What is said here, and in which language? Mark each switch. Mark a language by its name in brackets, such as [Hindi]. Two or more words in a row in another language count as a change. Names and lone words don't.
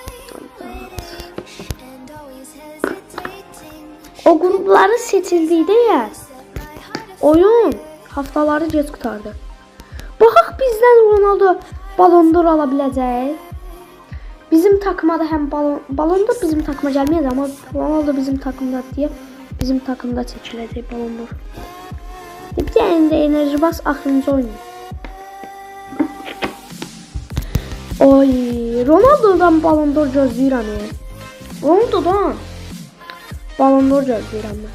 [Azerbaijani] O qrupları seçildikdə ya, oyun haftaları gec qutardı. Baxaq bizdən Ronaldo Ballon d'Or ala biləcək. Bizim takıma da həm Ballon d'Or bizim takıma gəlməyəcək, amma Ronaldo bizim takımda deyə bizim takımda çəkiləcək Ballon d'Or. [Turkish] Bir tane de enerji bas, [Azerbaijani] axırıncı oyun. Oy, Ronaldo'dan Ballon d'Or gözləyirəm. Ronaldo'dan Ballon d'Or gözləyirəm mən.